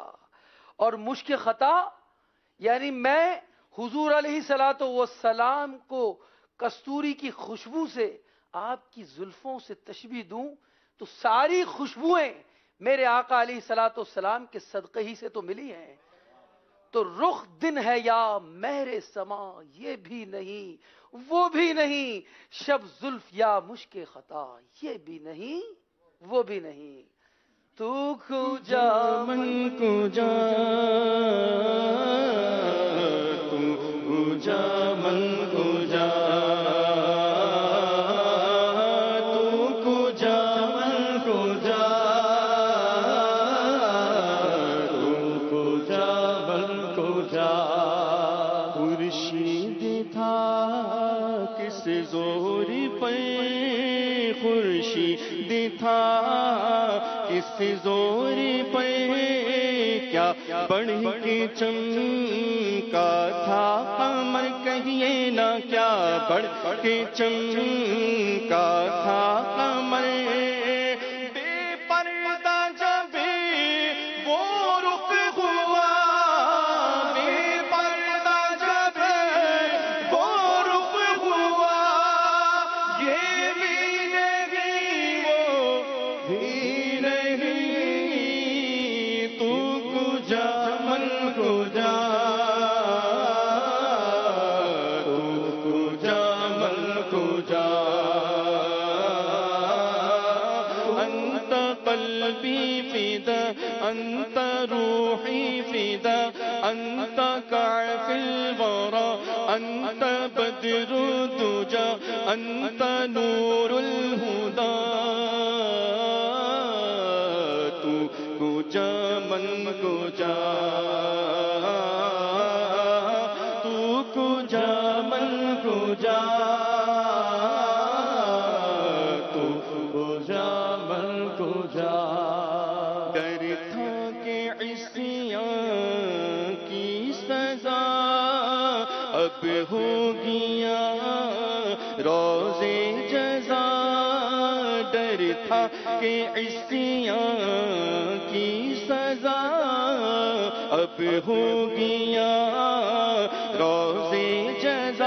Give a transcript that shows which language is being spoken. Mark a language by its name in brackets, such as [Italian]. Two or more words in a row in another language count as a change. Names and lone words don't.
[Urdu] اور مشک خطا یعنی میں حضور [Arabic] علیہ الصلوۃ والسلام [Urdu] کو کستوری کی خوشبو سے آپ کی زلفوں سے تشبیہ دوں تو ساری خوشبوئیں میرے آقا [Arabic] علیہ الصلوۃ والسلام [Urdu] کے صدقے ہی سے تو ملی ہیں. تو رخ دن ہے یا مہر سما، یہ بھی نہیں وہ بھی نہیں، شب زلف یا مشک خطا، یہ بھی نہیں وہ بھی نہیں. [Persian] تو کجا من کجا تو کجا من کجا تو کجا من کجا تو کجا من کجا. [Urdu] خورشید تھا کس زور پہ خورشید تھا کس زور پہ کیا بڑھ کے چمکا تھا قمر کہیے نہ کیا بڑھ کے چمکا تھا قمر. بے پردہ جب وہ رخ ہوا بے پردہ جب وہ رخ ہوا یہ بھی نہیں وہ بھی نہیں. [Persian] تو کجا من کجا تو کجا من کجا. [Arabic] انت قلبی فدا انت روحی فدا انت کعف الورى انت بدر الدجى انت نور الهدى. [Persian] تو کجا من کجا تو کجا من کجا تو کجا من کجا. [Urdu] ڈر تھا کہ عصیاں کی سزا اب ہوگیا روزے جزا. ڈر تھا کہ عصیاں کی سزا اب ہوگیا روزے جزا.